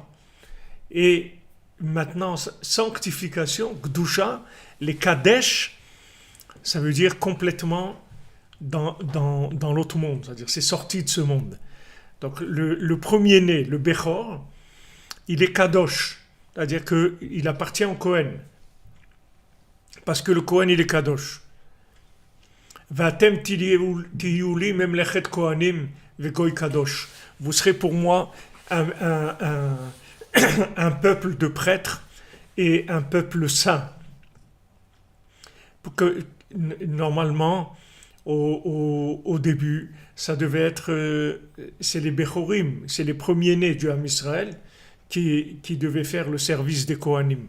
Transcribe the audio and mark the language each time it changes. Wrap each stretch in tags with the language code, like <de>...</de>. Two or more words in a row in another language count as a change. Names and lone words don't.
<fr>Et maintenant, sanctification, gdusha, les kadesh, ça veut dire complètement dans l'autre monde, c'est-à-dire c'est sorti de ce monde. Donc le premier-né, le Bechor, il est kadosh, c'est-à-dire qu'il appartient au Kohen. Parce que le Kohen, il est kadosh.</fr> <he>ואתם תהיו לי ממלכת כהנים וגוי קדוש.</he> <fr>Vous serez pour moi un peuple de prêtres et un peuple saint. Pour que, normalement, au début, ça devait être, c'est les Bechorim, c'est les premiers-nés du Ham Israël qui devaient faire le service des Kohanim.</fr>